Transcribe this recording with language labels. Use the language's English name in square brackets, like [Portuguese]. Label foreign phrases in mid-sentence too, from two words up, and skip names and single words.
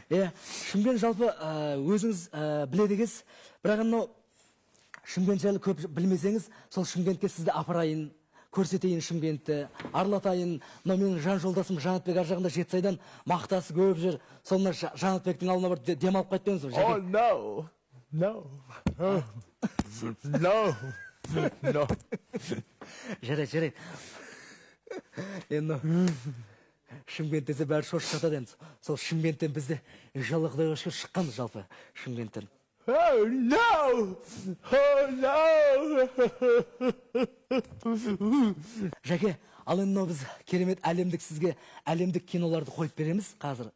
[Kazakh] Шымкент жалпы өзіңіз біледі екенсіз, бірақ мынау Шымкент жайлы көп білмесеңіз, сол Шымкентке сізді апарайын, көрсетейін Шымкентті, аралатайын. Мынау менің жан жолдасым Жанатбек ар жағында Жетісайдан мақтасы көп жүр. Сол мына Жанатбектің алдына бір демалып қайтпаңыз ба, Жәке? [English] Oh no. No. No. No. [Kazakh] Жарайды. Енді Шымкент десе бәрі шошып жатады енді. Сол Шымкенттен бізде иншалла Құдайға шүкір шыққанбыз жалпы Шымкенттен. [English] Oh no. Oh no. [Kazakh] Жәке, ал енді біз керемет сізге әлемдік киноларды қойып береміз қазір.